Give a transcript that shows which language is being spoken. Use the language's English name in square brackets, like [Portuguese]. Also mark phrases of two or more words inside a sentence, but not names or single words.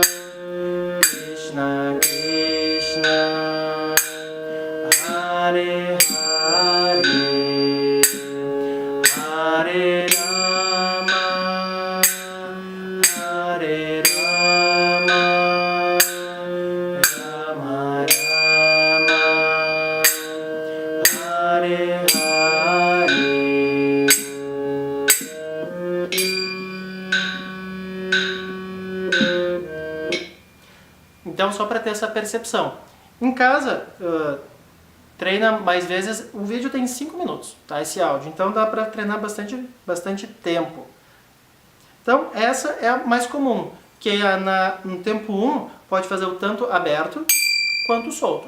[Sanskrit] Krishna Krishna, Hare Hare, Hare Rama, Hare Rama, Rama Rama, Hare Hare. [Portuguese] Então, só para ter essa percepção. Em casa, treina mais vezes. O vídeo tem 5 minutos, tá? Esse áudio. Então, dá para treinar bastante tempo. Então, essa é a mais comum, que no tempo 1 pode fazer o tanto aberto quanto solto.